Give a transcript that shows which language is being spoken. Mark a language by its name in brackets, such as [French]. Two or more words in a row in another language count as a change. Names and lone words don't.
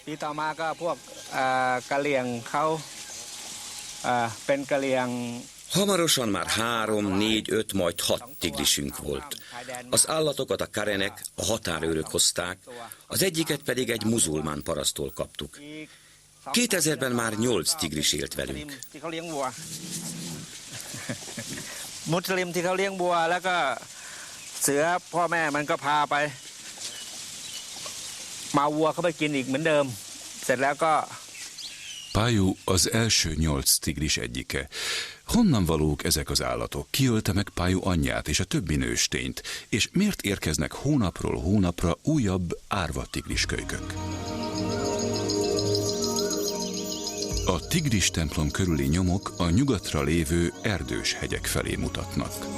[Hungarian] Hamarosan már 3, 4, 5, majd 6 tigrisünk volt. Az állatokat a karenek, a határőrök hozták, az egyiket pedig egy muzulmán paraszttól kaptuk. 2000-ben már 8 tigris élt velünk. [Thai] มุสลิมที่เขาเลี้ยงวัวแล้วก็เสือพ่อแม่มันก็พาไปมาวัวเขาไปกินอีกเหมือนเดิมเสร็จแล้วก็ [Hungarian] Pályú az első 8 tigris egyike. Honnan valók ezek az állatok? Ki ölte meg Pályú anyját és a többi nőstényt? És miért érkeznek hónapról hónapra újabb árva tigriskölykök? A tigris templom körüli nyomok a nyugatra lévő erdős hegyek felé mutatnak.